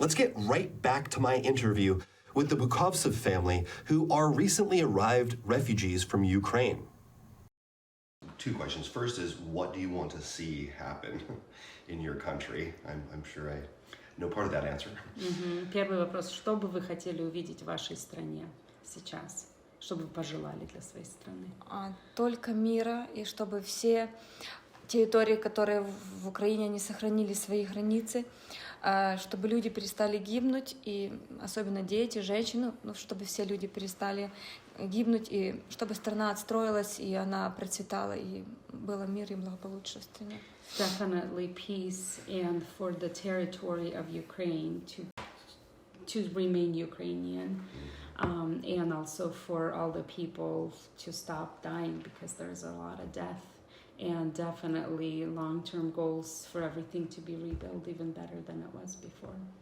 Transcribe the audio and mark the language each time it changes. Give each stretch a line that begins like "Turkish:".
English: Let's get right back to my interview with the Bukovtsov family, who are recently arrived refugees from Ukraine. 2 questions. First is, what do you want to see happen in your country? I'm sure I know part of that answer.
Russian: Первый вопрос. Что бы вы хотели увидеть в вашей стране сейчас? Что бы вы пожелали для своей страны? Только мира, и чтобы все территории, которые в Украине, они сохранили свои границы, чтобы люди перестали гибнуть, и особенно дети, женщины, чтобы все люди перестали гибнуть, и чтобы страна отстроилась, и она процветала, и было мир и благополучие в стране.
English: Definitely peace, and for the territory of Ukraine to remain Ukrainian, and also for all the people to stop dying, because there's a lot of death. And definitely long-term goals for everything to be rebuilt even better than it was before.